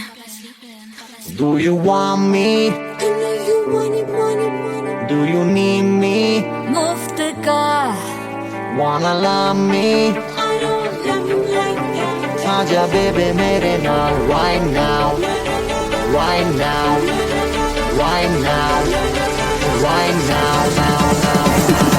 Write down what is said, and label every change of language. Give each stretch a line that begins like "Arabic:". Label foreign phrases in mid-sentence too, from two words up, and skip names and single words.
English: Do you want me? Do you need me?
Hindi: मुफ्त का
English: Wanna love me?
Punjabi: ਆਜਾ ਬੇਬੇ ਮੇਰੇ ਨਾਲ
English: right now, right now, right now, right now, now, now, now.